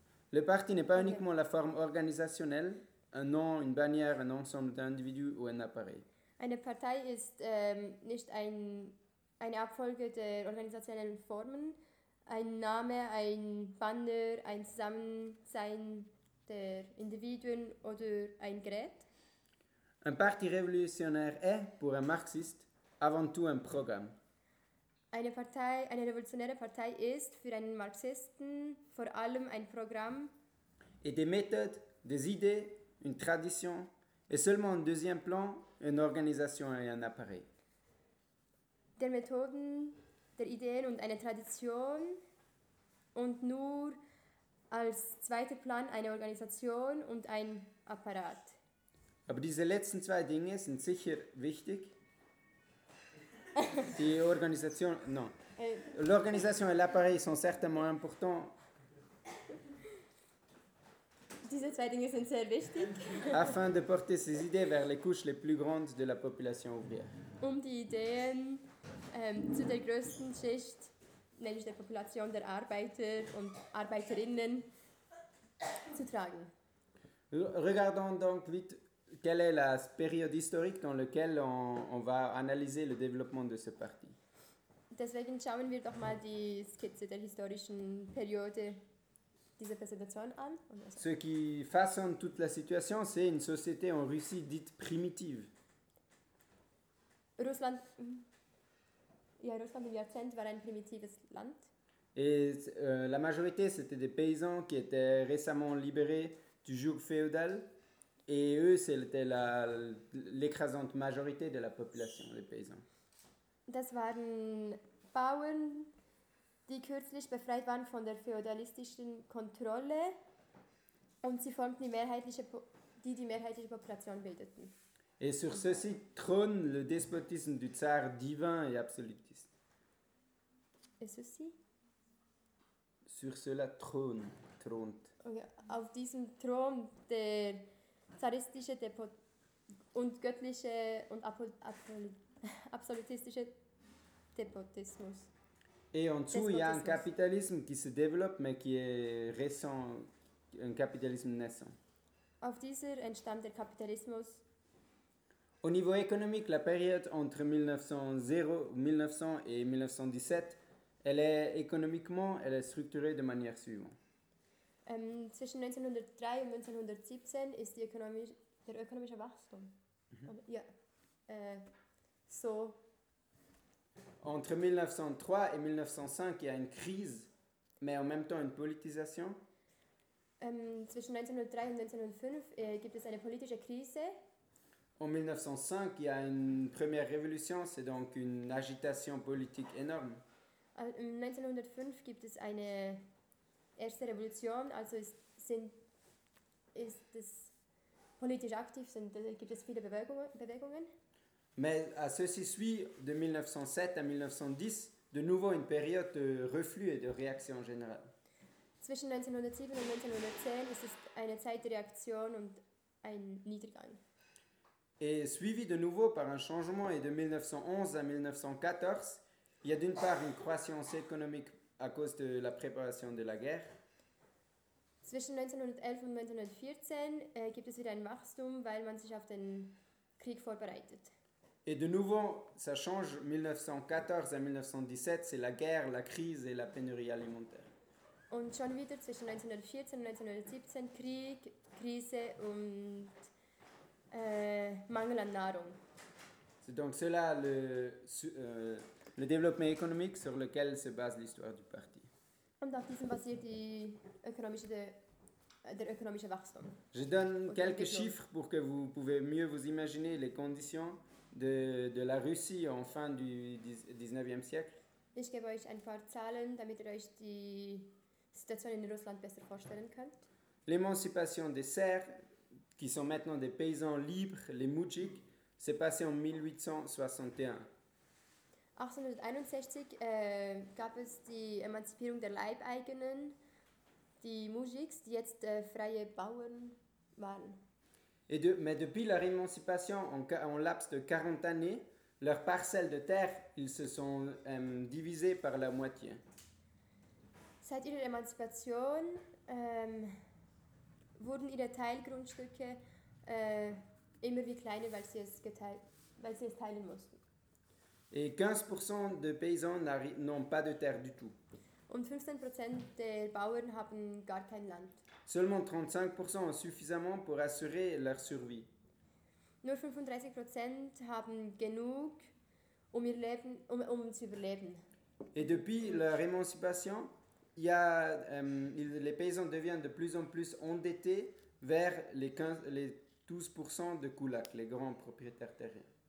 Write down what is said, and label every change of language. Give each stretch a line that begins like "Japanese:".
French: Le parti n'est pas uniquement la forme organisationnelle, un nom, une bannière, un ensemble d'individus ou un appareil.
German: Eine Partei ist nicht eine Abfolge der organisationellen Formen, ein Name, ein Banner, ein Zusammensein der Individuen oder ein Gerät.
French: Un parti révolutionnaire est, pour un marxiste, avant tout un programme.
German: Eine revolutionäre Partei ist für einen Marxisten vor allem ein Programm.
French: Et des méthodes, des idées, une tradition, et seulement en deuxième plan, une organisation et un appareil.
German: Der Methoden, der Ideen und eine Tradition und nur als zweiter Plan eine Organisation und ein Apparat. Aber diese letzten zwei Dinge sind sicher wichtig. Die Organisation,
French: non. L'organisation et l'appareil sont certainement importants.
German: Diese zwei Dinge sind sehr wichtig.
French: Afin de porter ces idées vers les couches les plus grandes de la population ouvrière.
German: Die Ideen zu der größten Schicht, nämlich der Population der Arbeiter und Arbeiterinnen, zu tragen.
French: Regardons donc vite. Quelle est la période historique dans laquelle on va analyser le développement de ce parti?
German: Deswegen schauen wir doch mal die Skizze der historischen Periode dieser Präsentation an.
French: Ce qui façonne toute la situation, c'est une société en Russie dite primitive.
German: Russland im Jahrzehnt war ein primitives Land.
French: Et la majorité, c'était des paysans qui étaient récemment libérés du joug féodal. Et eux, c'était l'écrasante majorité de la population, les paysans.
German: Das waren Bauern, die kürzlich befreit waren von der feudalistischen Kontrolle und sie formten die mehrheitliche Population bildeten.
French: Et sur ceci trône le despotisme du tsar divin et absolutiste. Et ceci? Sur cela trône, trônt. Okay.
German: Auf diesem Thron der zaristische und göttliche und absolutistische Despotismus.
French: Et en dessous, il y a un capitalisme qui se développe, mais qui est récent, un capitalisme naissant.
German: Auf dieser entstand der Kapitalismus.
French: Au niveau économique, la période entre 1900 et 1917, elle est économiquement, elle est structurée de manière suivante.
German: Zwischen 1903 und 1917 ist der ökonomische Wachstum. Mm-hmm. Ja. So.
French: Entre 1903 et 1905, il y a une crise, mais en même temps une politisation.
German: Zwischen 1903 und 1905 gibt es eine politische Krise.
French: En 1905, il y a une première révolution, c'est donc une agitation politique énorme.
German: 1905 gibt es eine erste Revolution, also ist es politisch aktiv, gibt es viele Bewegungen.
French: Mais à ceci suit, de 1907 à 1910, de nouveau une période de reflux et de réaction générale.
German: Zwischen 1907 und 1910 ist es eine Zeit der Reaktion und ein Niedergang.
French: Et suivi de nouveau par un changement, et de 1911 à 1914, il y a d'une part une croissance économique à cause de la préparation de la guerre.
German: Zwischen 1911 und 1914 gibt es wieder ein Wachstum, weil man sich auf den Krieg vorbereitet.
French: Et de nouveau, ça change 1914 à 1917, c'est la guerre, la crise et la pénurie alimentaire.
German: Und schon wieder zwischen 1914 und 1917 Krieg, Krise und Mangel an Nahrung.
French: C'est donc cela le développement économique sur lequel se base l'histoire du parti.
German: Und auf diesem basiert die ökonomische der ökonomische Wachstum.
French: Je donne quelques chiffres pour que vous pouvez mieux vous imaginer les conditions de la Russie en fin du 19e siècle.
German: Ich gebe euch ein paar Zahlen, damit ihr euch die Situation in Russland besser vorstellen könnt.
French: L'émancipation des Serbes, qui sont maintenant des paysans libres, les Mujik, s'est passée en 1861.
German: 1861 gab es die Emanzipierung der Leibeigenen, die Mujiks, die jetzt freie Bauern waren.
French: Mais depuis leur émancipation, en laps de 40 années, leurs parcelles de terre, ils se sont divisées par la moitié.
German: Seit ihrer Emanzipation wurden ihre Teilgrundstücke immer wie kleiner, weil sie es teilen mussten.
French: Et 15% des paysans n'ont pas de terre du tout.
German: Und 15% der Bauern haben gar kein Land.
French: Seulement 35% ont suffisamment pour assurer leur survie.
German: Nur 35% haben genug, um ihr Leben, um zu überleben.
French: Et depuis leur émancipation, les paysans deviennent de plus en plus endettés vers les 12% de Kulak, les grands propriétaires terriens.